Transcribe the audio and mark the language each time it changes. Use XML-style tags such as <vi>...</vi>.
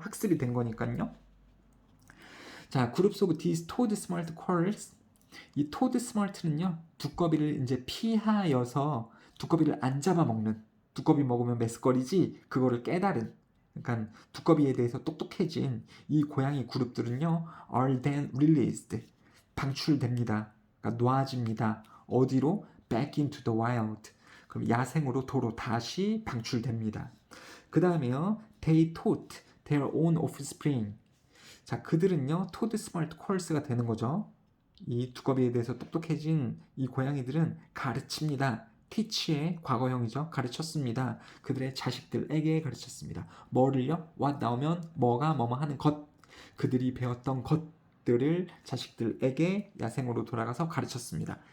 <ko>학습이 된 거니까요. 자, 그룹 속</ko> <en>these toad smart quarrels</en> <ko>이 toad smart는요 두꺼비를 이제 피하여서 두꺼비를 안 잡아먹는 두꺼비 먹으면 메스꺼리지 그거를 깨달은 그러니까 두꺼비에 대해서 똑똑해진 이 고양이 그룹들은요</ko> <en>are then released</en> <ko>방출됩니다. 그러니까 놓아집니다. 어디로?</ko> <en>back into the wild.</en> <ko>그럼 야생으로 도로 다시 방출됩니다. 그 다음에요.</ko> <en>they taught their own offspring.</en> <ko>자, 그들은요. toad smart quarrels가 되는 거죠. 이 두꺼비에 대해서 똑똑해진 이 고양이들은 가르칩니다. teach의 과거형이죠. 가르쳤습니다. 그들의 자식들에게 가르쳤습니다. 뭐를요? what 나오면 뭐가 뭐뭐 하는 것. 그들이 배웠던 것들을 자식들에게 야생으로 돌아가서 가르쳤습니다.</ko>